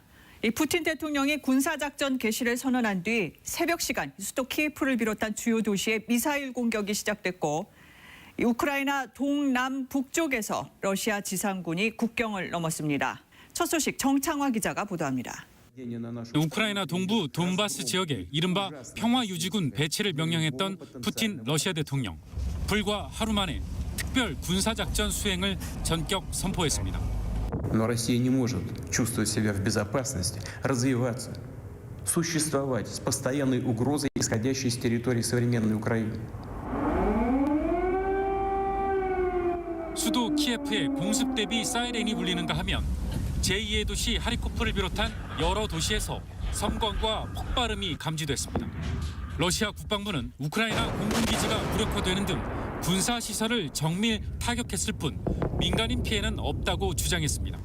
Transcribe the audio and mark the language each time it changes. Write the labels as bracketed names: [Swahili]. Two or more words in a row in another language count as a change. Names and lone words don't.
[Korean] 이 푸틴 대통령이 군사작전 개시를 선언한 뒤 새벽 시간 수도 키예프를 비롯한 주요 도시에 미사일 공격이 시작됐고, 이 우크라이나 동남북쪽에서 러시아 지상군이 국경을 넘었습니다. 첫 소식 정창화 기자가 보도합니다. 우크라이나 동부 돈바스 지역에 이른바 평화유지군 배치를 명령했던 푸틴 러시아 대통령. 불과 하루 만에 특별 군사작전 수행을 전격 선포했습니다. [Russian] Но Россия не может чувствовать себя в безопасности, развиваться, существовать с постоянной угрозой, исходящей с территории современной Украины. [Korean] 수도 키예프에 공습 대비 사이렌이 울리는가 하면 제2의 도시 하리코프를 비롯한 여러 도시에서 섬광과 폭발음이 감지됐습니다. 러시아 국방부는 우크라이나 공군기지가 무력화되는 등 군사시설을 정밀 타격했을 뿐 민간인 피해는 없다고 주장했습니다.